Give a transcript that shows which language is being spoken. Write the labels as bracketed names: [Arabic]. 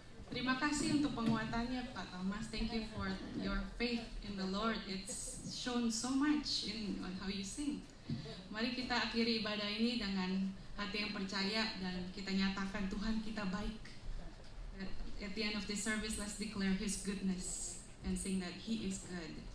[Indonesian] Terima kasih untuk penguatannya Pak Thomas. [English] Thank you for your faith in the Lord. It's shown so much in on how you sing. [Indonesian] Mari kita akhiri ibadah ini dengan hati yang percaya dan kita nyatakan Tuhan kita baik. [English] At the end of this service, let's declare His goodness and sing that He is good.